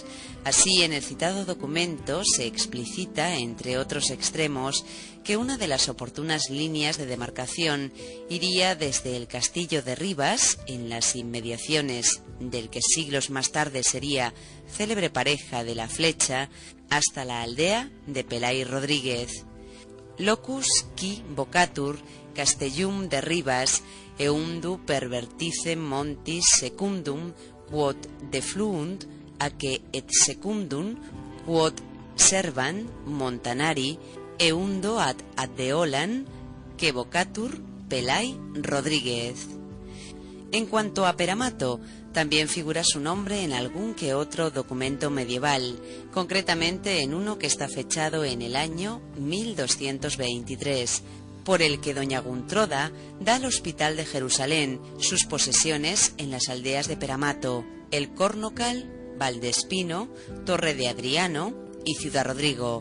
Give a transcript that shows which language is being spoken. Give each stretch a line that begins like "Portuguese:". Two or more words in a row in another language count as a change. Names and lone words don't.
Spanish: Así, en el citado documento se explicita, entre otros extremos, que una de las oportunas líneas de demarcación iría desde el castillo de Ribas, en las inmediaciones del que siglos más tarde sería célebre pareja de la Flecha, hasta la aldea de Pelay Rodríguez.
Latin: Locus qui vocatur Castellum de Ribas eundu perverticem montis secundum quod defluunt aque et secundum quod servant montanari eundo ad addeolan que vocatur Pelay Rodríguez.
Spanish: En cuanto a Peramato, también figura su nombre en algún que otro documento medieval, concretamente en uno que está fechado en el año 1223, por el que doña Guntroda da al Hospital de Jerusalén sus posesiones en las aldeas de Peramato, El Cornocal, Valdespino, Torre de Adriano y Ciudad Rodrigo.